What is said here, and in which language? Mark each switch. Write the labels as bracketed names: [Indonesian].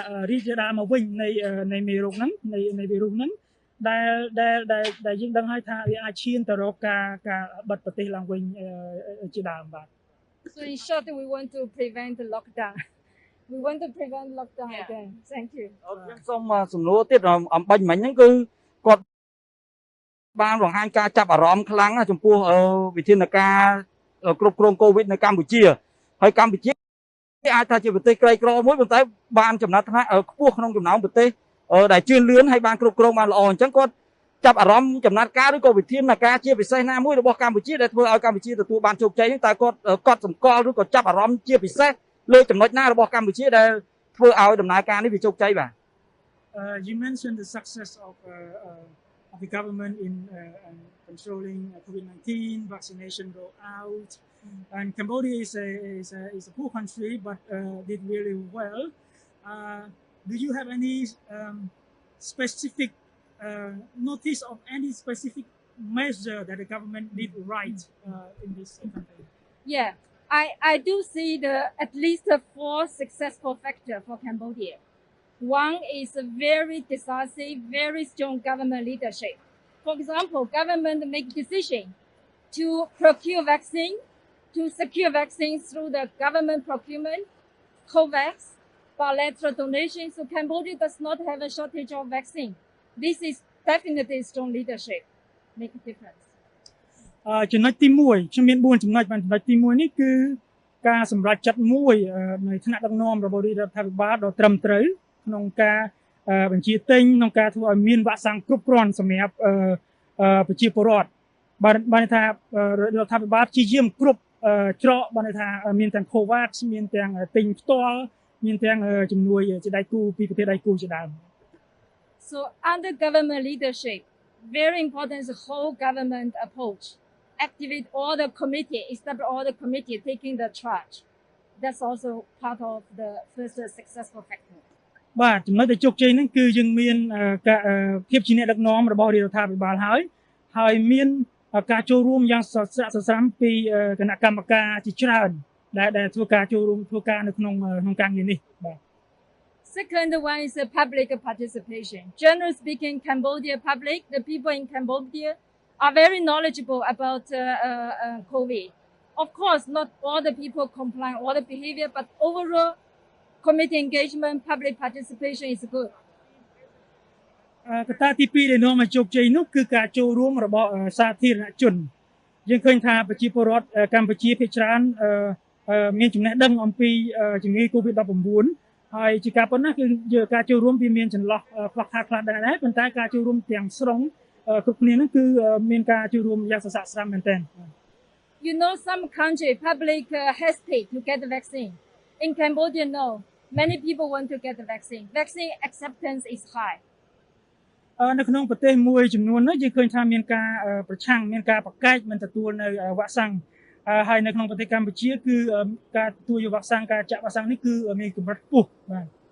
[Khmer] រីករាលមកវិញនៃមេរោគហ្នឹងនៃវីរុសហ្នឹងដែលយើងដឹងហើយថាវាអាចឈានទៅរកការបិទប្រទេសឡើងវិញជាដើมបាទ [English] So in short, we want to prevent the lockdown. We want to prevent lockdown again. Thank you. [Khmer] សូមសំណួរទៀតអំបញ្ញមិញហ្នឹងគឺគាត់បានបង្ហាញការចាប់អារម្មណ៍ខ្លាំងចំពោះវិធានការគ្រប់គ្រងកូវីដនៅកម្ពុជាហើយកម្ពុជា អាចថាជាប្រទេសក្រីក្រមួយប៉ុន្តែបានចំណាត់ថ្នាក់ខ្ពស់ក្នុងចំណោមប្រទេសដែលជឿនលឿនហើយបានគ្រប់គ្រងបានល្អអញ្ចឹងគាត់ចាប់អារម្មណ៍ចំណាត់ការឬក៏វិធានការជាពិសេសណាមួយរបស់កម្ពុជាដែលធ្វើឲ្យកម្ពុជាទទួលបានជោគជ័យហ្នឹងតើគាត់កត់សម្គាល់ឬក៏ចាប់អារម្មណ៍ជាពិសេសលើចំណុចណារបស់កម្ពុជាដែលធ្វើឲ្យដំណើរការនេះវាជោគជ័យបាទ [English] You mentioned the success of the government in controlling COVID-19, vaccination rollout, and Cambodia is a poor country but did really well. Do you have any specific notice of any specific measure that the government did right in this country? Yeah, I do see at least 4 successful factors for Cambodia. One is a very decisive, very strong government leadership. For example, government make decision to procure vaccine, to secure vaccines through the government procurement, COVAX, bilateral donation. So Cambodia does not have a shortage of vaccine. This is definitely strong leadership. Make a difference. [Khmer] ចំណុចទី1ខ្ញុំមាន4ចំណុចបាទចំណុចទី1នេះគឺការសម្រេចចិត្តមួយនៃថ្នាក់ដឹកនាំរបស់រដ្ឋាភិបាលដ៏ត្រឹមត្រូវក្នុងការបញ្ជាទិញក្នុងការធ្វើឲ្យមានវ៉ាក់សាំងគ្រប់គ្រាន់សម្រាប់ប្រជាពលរដ្ឋបានថារដ្ឋាភិបាលព្យាយាមគ្រប់ច្រកបានថាមានទាំង COVAX មានទាំងទិញផ្ទាល់មានទាំងជំនួយជាដៃគូពីប្រទេសដៃគូជាដើម [English] So under government leadership, very important is the whole government approach. Activate all the committee, establish all the committee taking the charge. That's also part of the first successful factor. [Khmer] បាទចំណុចដែលជោគជ័យហ្នឹងគឺយើងមានភាពជាអ្នកដឹកនាំរបស់រដ្ឋាភិបាលហើយមានការចូលរួមយ៉ាងសស្រាក់សស្រាំពីគណៈកម្មការជាច្រើន ដែលធ្វើការចូលរួមធ្វើការនៅក្នុងការងារនេះបាទ [English] Second one is the public participation. Generally speaking, Cambodia public, the people in Cambodia are very knowledgeable about COVID. Of course, not all the people comply, all the behavior, but overall community engagement, public participation is good. [Khmer] កត្តាទី2ដែលនាំមកជោគជ័យនោះគឺការចូលរួមរបស់សាធារណជនយើងឃើញថាប្រជាពលរដ្ឋកម្ពុជាភាគច្រើនមានចំណេះដឹងអំពីជំងឺ COVID-19 ហើយជាការប៉ុណ្ណាគឺការចូលរួមវាមានចន្លោះខ្លះខ្លះដែរប៉ុន្តែការចូលរួមទាំងស្រុងគ្រប់គ្នានោះគឺមានការចូលរួមយ៉ាងសស្រាក់ស្រាំមែនទែន [English] You know, some country public hesitate to get the vaccine. In Cambodia, no. Many people want to get the vaccine. Vaccine acceptance is high. [Khmer] នៅក្នុងប្រទេសមួយចំនួននោះយើងឃើញថាមានការប្រឆាំងមានការប្រកែកមិនទទួលនៅវ៉ាក់សាំងហើយនៅក្នុងប្រទេសកម្ពុជាគឺការទទួលយកវ៉ាក់សាំងការចាក់វ៉ាក់សាំងនេះគឺមានកម្រិតខ្ពស់បាទ